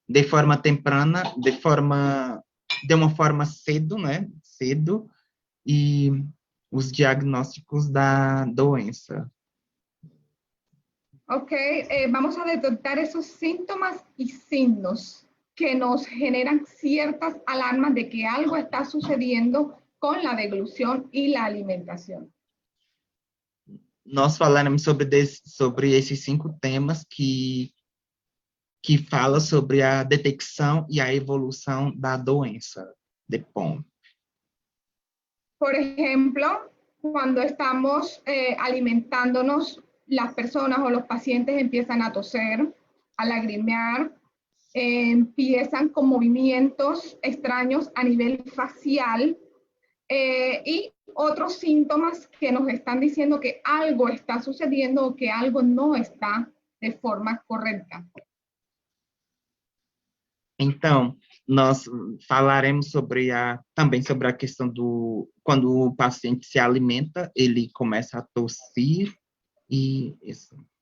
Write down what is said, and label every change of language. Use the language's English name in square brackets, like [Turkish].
[Spanish] de forma temprana, [Portuguese] de uma forma cedo, né? Cedo, e os diagnósticos da doença. [Spanish] Ok, vamos a detectar esos síntomas y signos que nos generan ciertas alarmas de que algo está sucediendo con la deglución y la alimentación. [Portuguese] Nós falaremos sobre esses 5 temas que fala sobre a detecção e a evolução da doença de POM. [Spanish] Por ejemplo, cuando estamos alimentándonos, las personas o los pacientes empiezan a toser, a lagrimear, empiezan con movimientos extraños a nivel facial y otros síntomas que nos están diciendo que algo está sucediendo o que algo no está de forma correcta. [Portuguese] Então, nós falaremos também sobre a questão quando o paciente se alimenta, ele começa a tossir e isso.